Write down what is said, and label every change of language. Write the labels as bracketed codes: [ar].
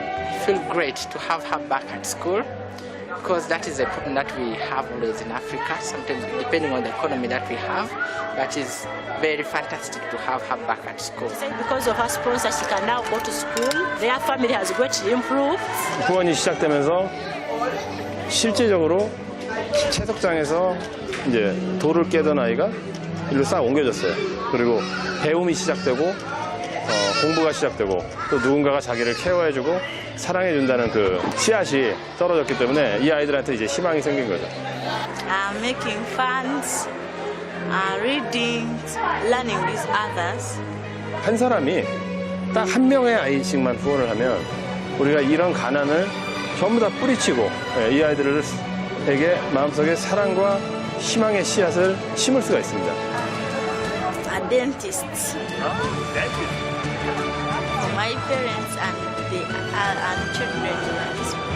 [en] I feel great to have her back at school because that is a problem that we have always in Africa, sometimes depending on the economy that we have, but it's very fantastic to have her back at school. Because of her sponsor, she can now go to school. Their family has greatly improved. [ko] 후원이 시작되면서 실질적으로 채석장에서 이제 돌을 깨던 아이가 일로 싹 옮겨졌어요. 그리고 배움이 시작되고 공부가 시작되고 또 누군가가 자기를 케어해주고 사랑해준다는 그 씨앗이 떨어졌기 때문에 이 아이들한테 이제 희망이 생긴 거죠. [en] Making fans, reading, learning with others. [ko] 한 사람이 딱 한 명의 아이씩만 후원을 하면 우리가 이런 가난을 전부 다 뿌리치고 이 아이들에게 마음속에 사랑과 희망의 씨앗을 심을 수가 있습니다. [en] A dentist. For my parents and the children.